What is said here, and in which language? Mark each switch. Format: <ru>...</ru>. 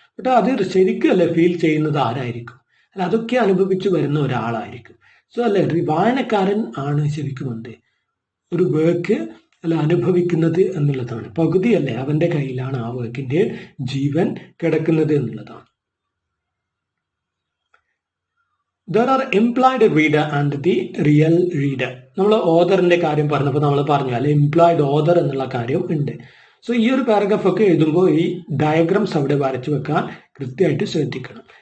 <ml>But അത് ശരിക്കും അല്ലെ ഫീൽ ചെയ്യുന്നത് ആരായിരിക്കും, അല്ല അതൊക്കെ അനുഭവിച്ചു വരുന്ന ഒരാളായിരിക്കും. സോ അല്ലെ വായനക്കാരൻ ആണ് ശരിക്കും എന്ത് ഒരു വർക്ക് അല്ല അനുഭവിക്കുന്നത് എന്നുള്ളതാണ്. പകുതി അല്ലേ അവന്റെ കയ്യിലാണ് ആ വർക്കിന്റെ ജീവൻ കിടക്കുന്നത് എന്നുള്ളതാണ്.</ml> <en>There are implied reader and the real reader.</en> <ml>നമ്മൾ ഓതറിന്റെ കാര്യം പറഞ്ഞപ്പോൾ നമ്മൾ പറഞ്ഞു അല്ലെ ഇംപ്ലോയിഡ് ഓതർ എന്നുള്ള കാര്യം ഉണ്ട്. സോ ഈ ഒരു പാരഗ്രാഫ് ഒക്കെ എഴുതുമ്പോൾ ഈ ഡയഗ്രാംസ് അവിടെ വരച്ചു വെക്കാൻ കൃത്യമായിട്ട് ശ്രദ്ധിക്കണം.</ml>